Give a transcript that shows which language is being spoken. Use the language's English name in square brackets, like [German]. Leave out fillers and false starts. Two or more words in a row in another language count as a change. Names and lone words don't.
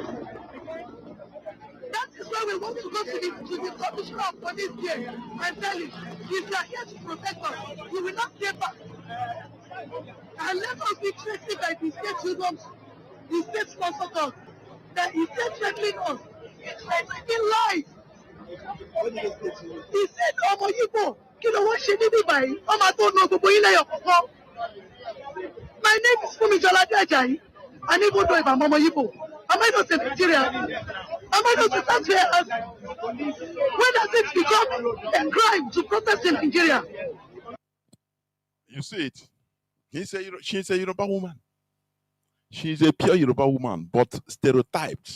[English] That is why we want to go to the commissioner of police here and tell him, if you are here to protect us, we will not stay back. And let us be treated by the state unions, the state sponsors us, that he said threatening us. It's threatening life. He said, [Yoruba] "Ọmọ Igbo, kí ló wọ́n ṣe níbí báyìí? Ọmọ tó ná gbogbo yín lẹ́yọ̀ kọ̀ọ̀kan." [English] My name is Funmi-Jolade Ajayi. And even though if I'm [Yoruba] Ọmọ Igbo, [English] am I not a Nigerian? Am I not a taxpayer? When does it become a crime to protest in Nigeria? You see it. She's a Yoruba woman. She's a pure Yoruba woman, but stereotyped.